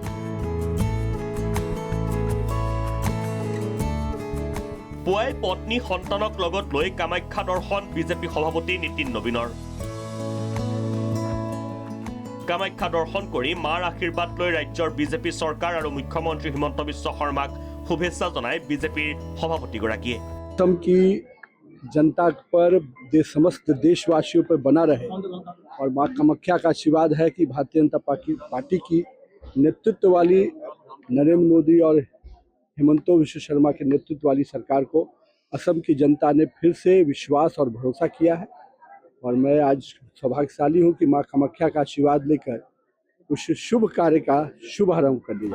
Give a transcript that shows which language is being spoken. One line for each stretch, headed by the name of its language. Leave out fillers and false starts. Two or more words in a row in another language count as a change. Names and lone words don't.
Assamese: পুৱাই পত্নী সন্তানক লগত লৈ কামাখ্যা দৰ্শন বিজেপি সভাপতি নীতিন নবীনৰ। কামাখ্যা দৰ্শন কৰি মাৰ আশীৰ্বাদ লৈ ৰাজ্যৰ বিজেপি চৰকাৰ আৰু মুখ্যমন্ত্ৰী হিমন্ত বিশ্ব শৰ্মাক শুভেচ্ছা জনায় বিজেপিৰ সভাপতিগৰাকীয়ে।
Hindi: जनता पर समस्त देशवासियों पर बना रहे और मां कामाख्या का आशीर्वाद है कि भारतीय जनता पार्टी की नेतृत्व वाली नरेंद्र मोदी और हिमंत विश्व शर्मा के नेतृत्व वाली सरकार को असम की जनता ने फिर से विश्वास और भरोसा किया है और मैं आज सौभाग्यशाली हूं कि मां कामाख्या का आशीर्वाद लेकर उस शुभ कार्य का शुभारंभ कर दिया।